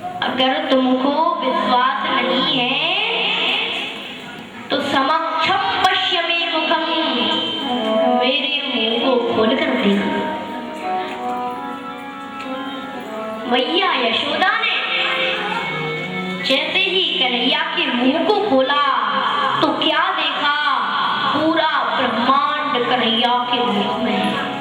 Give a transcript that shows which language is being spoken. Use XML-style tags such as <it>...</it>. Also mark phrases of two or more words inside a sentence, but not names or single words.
<hi>अगर तुमको विश्वास नहीं है तो</hi> <sa>समक्षम पश्य मे मुखम,</sa> <hi>मेरे मुंह को खोल कर देखो। मैया यशोदा ने जैसे ही कन्हैया के मुंह को खोला तो क्या देखा, पूरा ब्रह्मांड कन्हैया के मुंह में है।</hi>